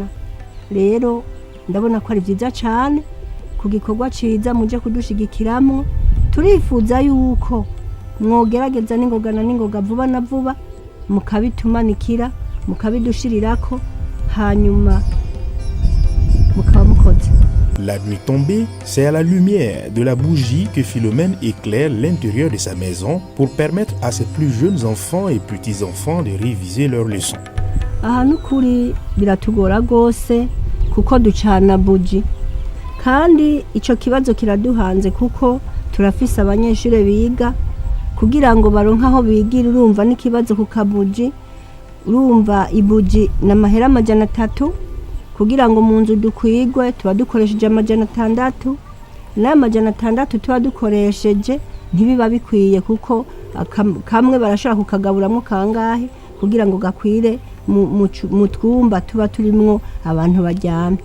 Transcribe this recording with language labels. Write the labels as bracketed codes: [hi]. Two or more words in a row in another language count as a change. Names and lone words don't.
[rn] Rero ndabona ko ari byiza cyane ku gikorwa ciza muje kudushigikiramo. Turifuza yuko mwogerageza n'ingoga vuba na vuba mukabitumanikira mukabidushirirako hanyuma mukaba mukoze. [fr] La nuit tombée, c'est à la lumière de la bougie que Philomène éclaire l'intérieur de sa maison pour permettre à ses plus jeunes enfants et petits-enfants de réviser leurs leçons. [rn] Aha nukuri biratugora gose kuko ducana bougie. Kandi ico kibazo kiraduhanze kuko turafise abanyeshure biga kugira ngo baronka aho bigira. Urumva n'ikibazo ku kabuji, urumva ibuji n'amahera 300 kugira ngo mu nzu dukwigwe tuba dukoresheje 600, na 600 tuba dukoresheje ntibiba bikwiye kuko kamwe barashaka kukagaburamwo kangahe kugira ngo gakwire mu twumba tuba turimwo abantu baryamye.